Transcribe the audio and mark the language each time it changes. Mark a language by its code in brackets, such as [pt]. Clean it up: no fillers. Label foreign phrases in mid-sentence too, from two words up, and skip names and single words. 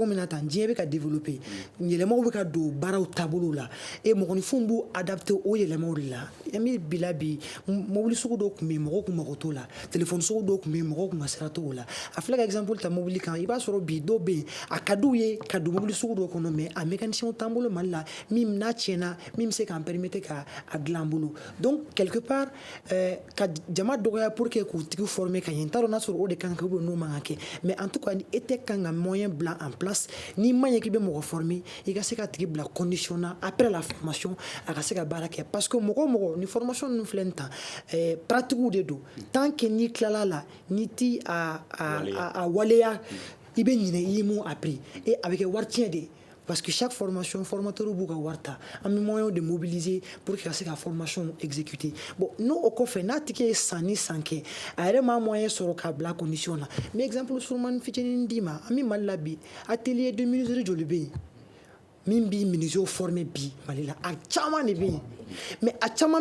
[bm] min na tan diɲɛ bɛ ka développer yɛlɛmaw bɛ ka don baaraw taabolo la et mɔgɔninfinw b'u adapté o yɛlɛmaw de la an bɛ bila bi mobili sugu dɔw tun bɛ yen mɔgɔw tun mago t'o la téléphone sugu dɔw tun bɛ yen mɔgɔw tun ka sira t'o la a filɛ ka exemple ta mobili kan i b'a sɔrɔ bi dɔw bɛ yen a ka d'u ye ka don mobili sugu dɔ kɔnɔ mais a mécanicien t'an bolo Mali la min n'a tiɲɛna min bɛ se k'an permettre ka a dilan an bolo [fr] donc quelque part [bm] ka jama dɔgɔya [fr] pour que [bm] k'u tigi former ka ɲɛ n t'a dɔn n'a sɔrɔ o de kan ka kɛ ou bien n'o man ka kɛ [fr] mais en tout cas [bm] ni e tɛ kan ka moyen bila [fr] en place [bm] n'i ma ɲɛ k'i bɛ mɔgɔ former i ka se ka tigi bila condition na [fr] après la formation [bm] a ka se ka baara kɛ [fr] parce que [bm] mɔgɔ o mɔgɔ ni formation ninnu filɛ nin tan pratique de don [fr] tant que [bm] n'i tilala la n'i ti a waleya i bɛ ɲinɛ i ye mun appris et a bɛ kɛ wari tiɲɛ de [fr] parce que chaque formation formateur [bm] b'u ka wari ta an bɛ [fr] moyen de mobiliser pour que [bm] ka se ka formation exécuter bon n'o o kɔfɛ n'a tigi ye san ni san kɛ a yɛrɛ m'a moyen sɔrɔ k'a bila condition na [fr] mais exemple [bm] surumani fitinin d'i ma an bɛ Mali la bi [fr] atelier de menuiserie [bm] joli bɛ yen min b'i menuisier former bi Mali la a caman de bɛ yen mais a caman